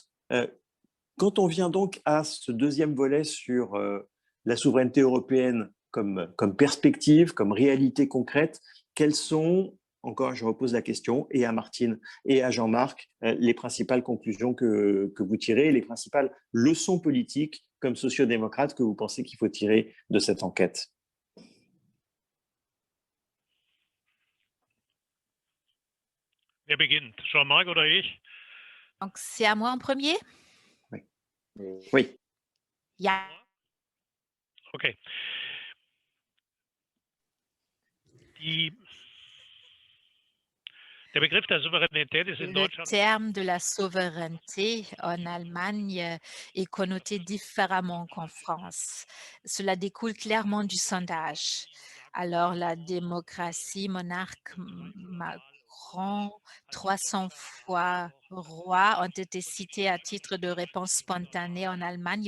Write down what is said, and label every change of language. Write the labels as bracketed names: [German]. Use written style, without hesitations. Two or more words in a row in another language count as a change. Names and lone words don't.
[French] Quand on vient donc à ce deuxième volet sur la souveraineté européenne comme perspective, comme réalité concrète, quelles sont, encore je repose la question, et à Martine et à Jean-Marc, les principales conclusions que vous tirez, les principales leçons politiques comme sociodémocrate que vous pensez qu'il faut tirer de cette enquête? [German] Wer beginnt? Jean-Marc oder ich? [French] Donc, c'est à moi en premier? Oui. Oui. [German] Ja. Okay. Der Begriff der Souveränität ist in [French] Le [German] Deutschland. [French] terme de la souveraineté en Allemagne est connoté différemment qu'en France. Cela découle clairement du sondage. Alors, la démocratie monarque environ 300 fois rois ont été cités à titre de réponse spontanée en Allemagne.